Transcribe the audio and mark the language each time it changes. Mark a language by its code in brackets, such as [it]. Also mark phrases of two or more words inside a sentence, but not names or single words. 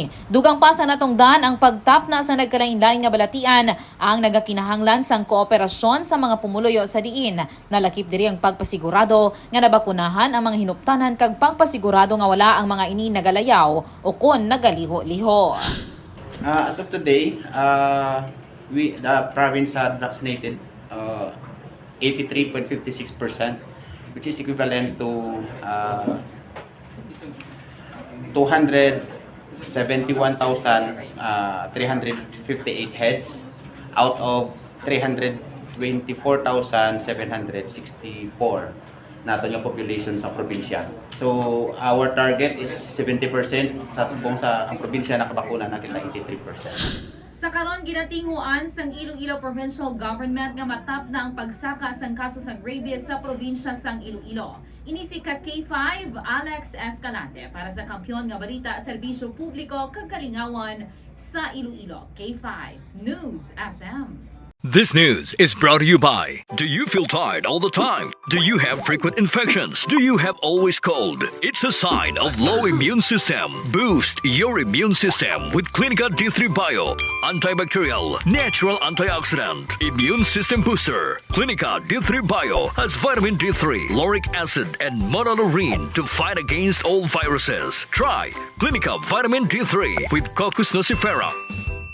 [hil] Dugang sa natong dan ang pagtapna sa nagkalain-lain nga balatian ang nagakinahanglan sang kooperasyon sa mga pumuluyo sa diin. Nalakip diri ang pagpasigurado nga nabakunahan ang mga hinuptanan kag pagpasigurado nga wala ang mga ini nagalayaw o kon nagaliho-liho. [en] As of today, the province had vaccinated 83.56%, which is equivalent to 271,358 heads out of 324,764 [hil] nato yung population sa probinsya. [en] So our target is 70%, [hil] sa subong sa ang probinsya nakabakuna na kita 83%. Sa karon ginatinguan sang Iloilo Provincial Government nga matapna ang pagsaka sang kaso sang rabies sa probinsya sang Iloilo. Ini si K5 Alex Escalante para sa Kampiyon nga Balita, Serbisyo Publiko kag Kalingawan sa Iloilo. K5 News FM. [en] This news is brought to you by: do you feel tired all the time? Do you have frequent infections? Do you have always cold? It's a sign of low immune system. Boost your immune system with Clinica D3 Bio, antibacterial, natural antioxidant, immune system booster. Clinica D3 Bio has vitamin D3, lauric acid, and monolurine to fight against all viruses. Try Clinica Vitamin D3 with Coccus nocifera.